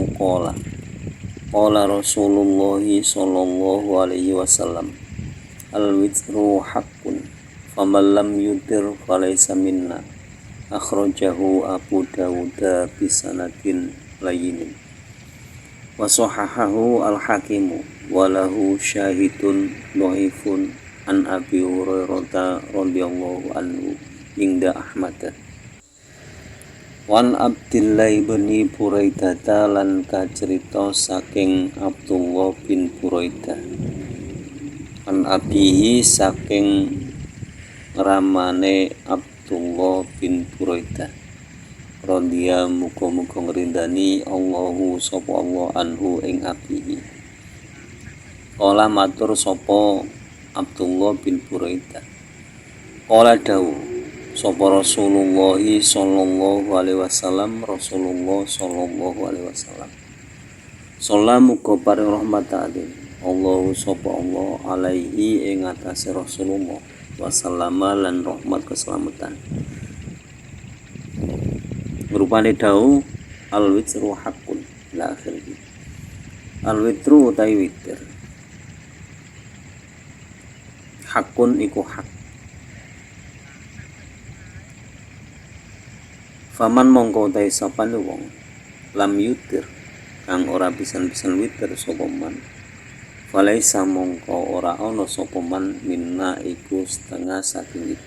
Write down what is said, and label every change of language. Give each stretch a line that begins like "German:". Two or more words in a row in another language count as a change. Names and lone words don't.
Arabic: قال رسول الله صلى الله عليه وسلم الوتر حق فمن لم يوتر فليس منا أخرجه أبو داود بسند لين وصححه الحاكم وله شاهد ضعيف عن أبي هريرة رضي الله عنه عند أحمد.
Javanese: Wan Abdillah bin Buraidah lan kacerita saking Abdullah bin Buraidah
Arabic: عن أبيه
Javanese: saking ramane Abdullah bin Buraidah radhiya muga-muga ngrindani Allahu sapa Allah anhu ing abihi. Kala matur sapa Abdullah bin Buraidah, kala dawuh sapa Rasulullah
Arabic: صلى الله عليه وسلم,
Javanese: Rasulullah
Arabic: صلى الله عليه وسلم,
Javanese: salamu muga paring rahmat alim Allahu sapa Allah alaihi ing atase Rasulullah wasallama lan rahmat keselamatan. Rupane dawuh
Arabic: الوتر حق إلى آخره.
Javanese: Al-witru utawi witir hakun iku hak. Faman mongko utawi sapane wong
Arabic: لم يوتر
Javanese: kang ora pisan-pisan witir sapa man, falaisa mongko ora ana sapa man minna iku setengah saking kita.